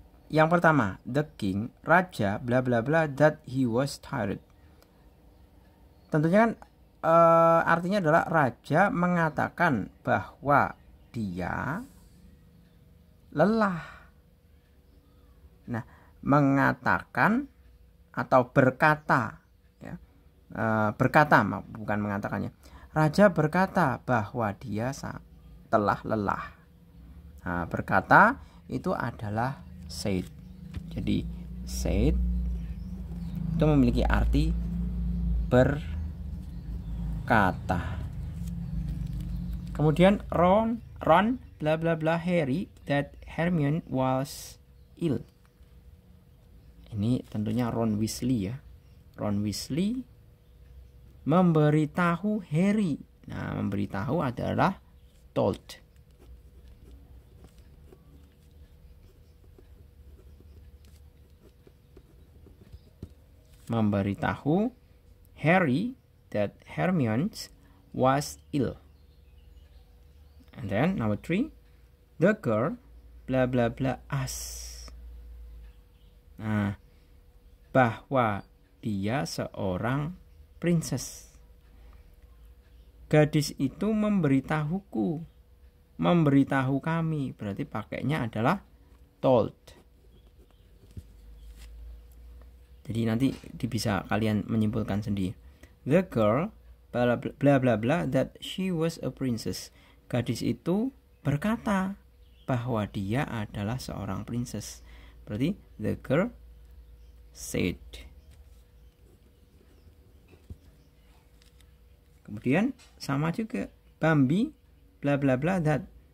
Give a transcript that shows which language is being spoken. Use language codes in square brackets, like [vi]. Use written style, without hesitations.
[id] Yang pertama, [en] the king, raja, bla bla bla, that he was tired. [id] Tentunya kan artinya adalah raja mengatakan bahwa dia lelah. Nah, mengatakan atau berkata ya, berkata bukan mengatakannya. Raja berkata bahwa dia telah lelah. Nah, berkata itu adalah said. Jadi said itu memiliki arti berkata. Kemudian [en] Ron bla bla bla Harry that Hermione was ill. [id] Ini tentunya Ron Weasley ya. Ron Weasley memberitahu Harry. Nah, memberitahu adalah told. Memberitahu [en] Harry that Hermione was ill. And then number 3, the girl bla bla bla asked. [id] Nah, bahwa dia seorang princess. Gadis itu memberitahuku, memberitahu kami, berarti pakainya adalah told. Jadi nanti bisa kalian menyimpulkan sendiri. [en] The girl bla bla bla that she was a princess. [id] Gadis itu berkata bahwa dia adalah seorang princess. Berarti [en] the girl said. [id] Kemudian sama juga Bambi bla bla bla that.